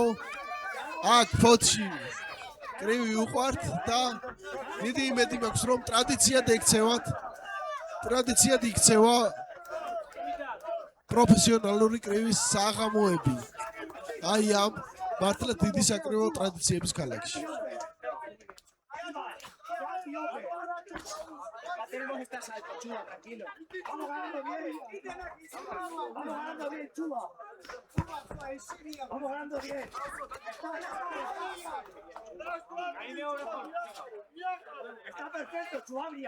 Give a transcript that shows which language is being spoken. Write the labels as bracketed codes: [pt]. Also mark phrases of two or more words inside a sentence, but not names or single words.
[ka] აქ ფოთში კრივი უყვართ და დიდი იმედი მაქვს რომ ტრადიციად იქცევა პროფესიონალური კრივის საღამოები. აი ამ მართლა დიდი საკრივო ტრადიციების ქალაქში. [es] Tenemos esta salto, Chuba, tranquilo. Vamos ganando bien. Vamos ganando bien, Chuba. Vamos ganando bien. Está perfecto, Chubabria.